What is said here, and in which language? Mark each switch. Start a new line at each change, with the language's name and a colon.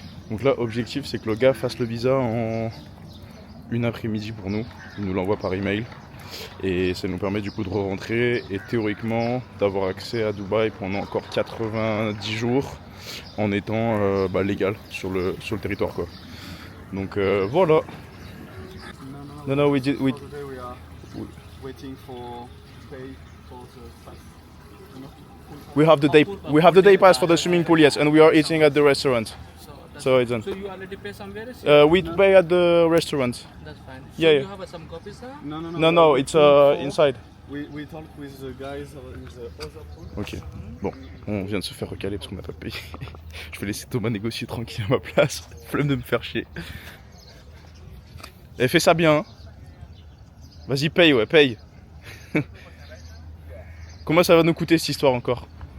French: Donc là, objectif, c'est que le gars fasse le visa en une après-midi pour nous. Il nous l'envoie par email. Et ça nous permet du coup de re-rentrer et théoriquement d'avoir accès à Dubaï pendant encore 90 jours en étant légal sur le territoire, quoi. Donc voilà.
English: No, we Today we are waiting for pay for the pass. We have the day pass for the swimming pool, yes, and we are eating at the restaurant. So it's done. So you already pay somewhere? We pay at the restaurant. That's fine. Yeah, So yeah. you have some copies, sir? No, it's inside. We talk with the guys in the other pool. Ok.
French: Bon, on vient de se faire recaler parce qu'on n'a pas payé. Je vais laisser Thomas négocier tranquille à ma place. Flemme de me faire chier. Et fais ça bien. Hein. Vas-y, paye, ouais, paye. Combien ça va nous coûter cette histoire encore?